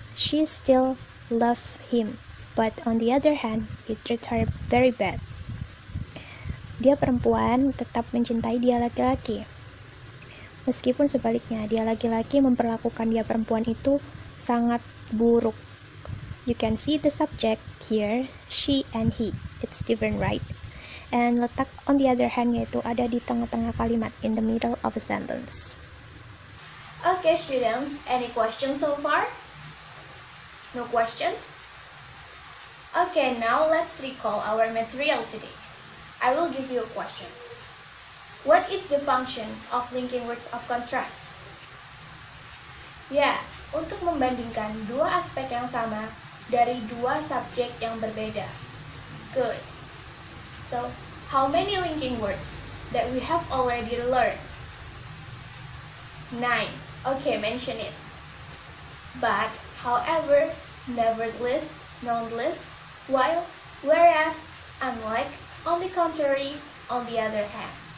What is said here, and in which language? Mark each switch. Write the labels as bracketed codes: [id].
[en] She still loves him, but on the other hand, he treats her very bad. [id] Dia perempuan tetap mencintai dia laki-laki. Meskipun sebaliknya, dia laki-laki memperlakukan dia perempuan itu sangat buruk. [en] You can see the subject here, she and he. It's different, right? And letak on the other hand [id] yaitu ada di tengah-tengah kalimat, [en] in the middle of a sentence. Okay, students, any questions so far? No question? Okay, now let's recall our material today. I will give you a question. What is the function of linking words of contrast? [id] Ya, untuk membandingkan dua aspek yang sama dari dua subjek yang berbeda. [en] Good. So, how many linking words that we have already learned? 9. Okay, mention it. But, however, nevertheless, nonetheless, while, whereas, unlike, on the contrary, on the other hand.